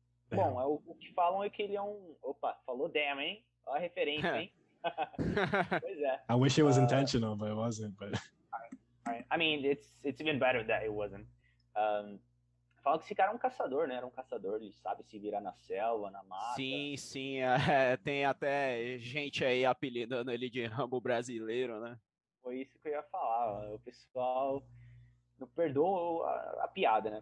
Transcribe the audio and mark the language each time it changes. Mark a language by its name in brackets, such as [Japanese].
[Portuguese] Bom, o que falam é que ele é Opa, falou damn, hein? Olha a referência, hein? Pois é. [English] I wish it was intentional, but it wasn't. But all right. I mean, it's even better that it wasn't. [Portuguese] Fala que esse cara é um caçador, né? Era um caçador, ele sabe se virar na selva, na mata. Sim, tem até gente aí apelidando ele de Rambo brasileiro, né? Foi isso que eu ia falar. O pessoal não perdoa a piada, né?